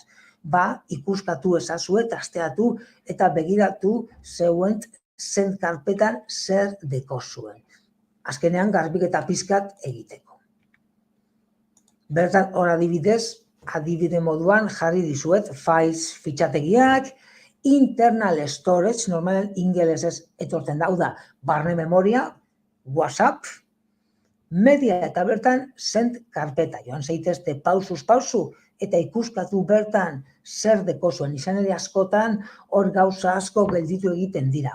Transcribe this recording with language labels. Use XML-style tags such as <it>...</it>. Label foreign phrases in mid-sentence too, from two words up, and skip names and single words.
<eu>Ikuskatu ezazue, tasteatu eta begiratu zeuen send karpetan zer dekozuen. Azkenean garbiketa pizkat egiteko. Bertan hor adibide moduan jarri dizuet files fitxategiak,</eu> <en>internal storage,</en> <eu>normalen ingelesez etortzen da, barne memoria, WhatsApp, media eta bertan send karpeta. Joan zaitezte pausuz pausu eta ikuskatu bertan zer dekozuen. Izan ere askotan hor gauza asko gelditu egiten dira.</eu>